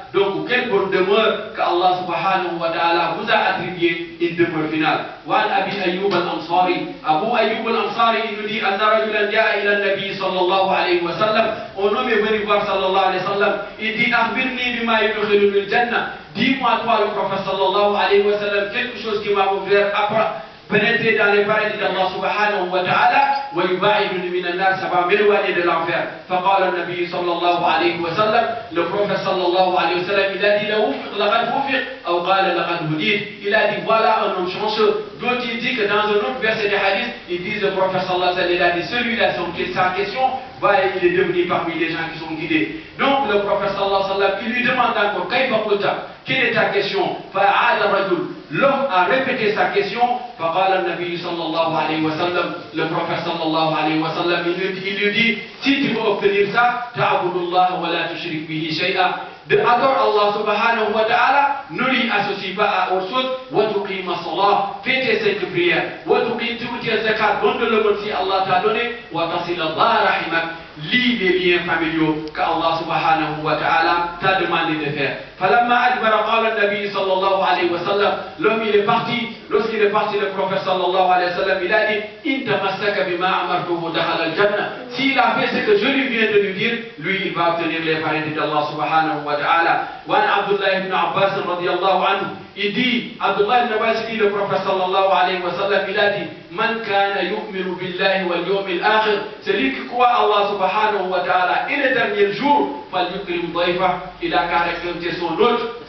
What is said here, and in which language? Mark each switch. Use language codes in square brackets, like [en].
[fr] Donc, quelle bonne demeure qu'Allah subhanahu wa ta'ala vous a attribué une demeure finale. [ar] وعن أبي أيوب الأنصاري, Abu Ayyub al-Ansari, [fr] il nous dit [ar] أن رجلا جاء إلى النبي صلى الله عليه وسلم. [fr] Un homme est venu voir sallallahu alayhi wa sallam. Il dit [ar] أخبرني بما يدخلني الجنة. [fr] Dis-moi toi le prophète sallallahu alayhi wa sallam quelque chose qui va me faire pénétrer dans les paradis d'Allah subhanahu wa ta'ala [ar] ويباعدني من النار, [fr] ça va m'éloigner de l'enfer. [ar] فقال النبي صلى الله عليه وسلم, [fr] le prophète [ar] صلى الله عليه وسلم, [fr] il a dit [ar] لقد وفق أو قال لقد هديت. [fr] Il a dit voilà un homme chanceux. D'autres il dit que dans un autre verset des hadiths, ils disent le prophète sallallahu alayhi wa sallam, il a dit celui-là sa question, il est devenu parmi les gens qui sont guidés. Donc le prophète sallallahu alayhi wa sallam, il lui demande encore [ar] كيف قلت, [fr] quelle est ta question? [ar] فعاد الرجل, [fr] l'homme a répété sa question. [ar] فقال النبي صلى الله عليه وسلم, [fr] le prophète صلى الله عليه وسلم, il lui dit si tu veux obtenir ça, [ar] تعبد الله ولا تشرك به شيئا, [fr] adore Allah subhanahu wa ta'ala, ne lui associe pas à autre chose. [ar] وتقيم الصلاة, [fr] fais tes 5 prières. [ar] وتقيم الزكاة, [fr] donne le monde si Allah t'a donné. [ar] وتصل الله رحمك, [fr] lis les liens familiaux qu'Allah subhanahu wa ta'ala t'a demandé de faire. [ar] فلما أدبر قال النبي صلى الله عليه وسلم, [fr] l'homme il est parti. Lorsqu'il est parti, le prophète sallallahu alayhi wa sallam, il a dit [ar] إن تمسك بما أمرته دخل الجنة. [fr] S'il a fait ce que je lui viens de lui dire, lui il va obtenir les paradis d'Allah subhanahu wa ta'ala. [ar] وعن عبد الله بن عباس رضي الله عنه, [fr] il dit, Abdullah ibn Abbas dit, le prophète sallallahu alayhi wa sallam, il a dit [ar] Man kana yu'minu billahi wal yawmil akhir, [fr] celui qui croit Allah subhanahu wa ta'ala et le dernier jour, [ar] fal yukrim dayfa, [fr] il a qu'à respecter son hôte.